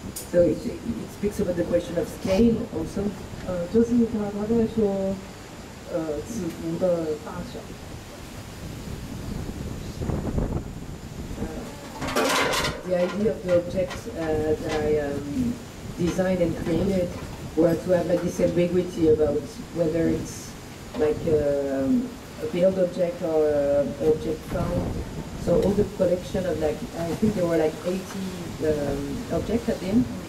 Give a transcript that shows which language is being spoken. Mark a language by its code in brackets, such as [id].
[en] So it speaks about the question of scale also. [zh] 就是他在说尺幅的大小。 [en] The idea of the objects that I designed and created were to have like this ambiguity about whether it's like a built object or an object found. So all the collection of like, I think there were like 80 objects at the end.